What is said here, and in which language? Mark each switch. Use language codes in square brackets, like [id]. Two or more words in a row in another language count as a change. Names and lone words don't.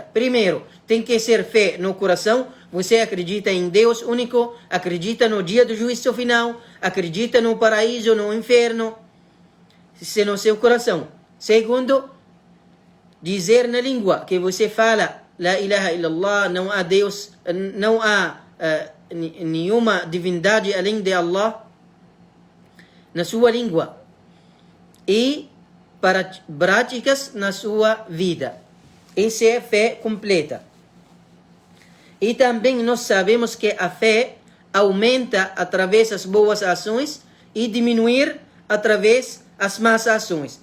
[pt] Primeiro, tem que ser fé no coração. Você acredita em Deus único, acredita no dia do juízo final, acredita no paraíso, no inferno. Isso é no seu coração. Segundo, dizer na língua que você fala [ar] لا إله إلا الله, [pt] não há Deus, não há nenhuma divindade além de Allah, na sua língua, e para práticas na sua vida. Essa é a fé completa. E também nós sabemos que a fé aumenta através das boas ações e diminuir através das más ações.